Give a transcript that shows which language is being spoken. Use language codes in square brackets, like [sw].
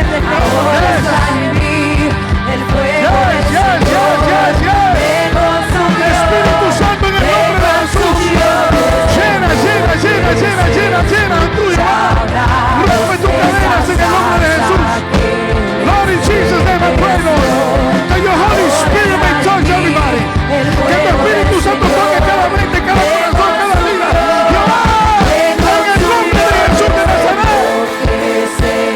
[es] ahora está en mí el fuego del Señor. Me consumió, Espíritu Santo, en el nombre de Jesús. Llena, llena, llena, llena, llena, llena de tuyo. Rompe tus cadenas en el nombre de Jesús. [en] Lord, in Jesus' name I pray, Lord, that your Holy Spirit may touch everybody. [es] Que tu Espíritu Santo toque cada mente, cada corazón, cada vida. En el nombre de Jesús de Nazaret.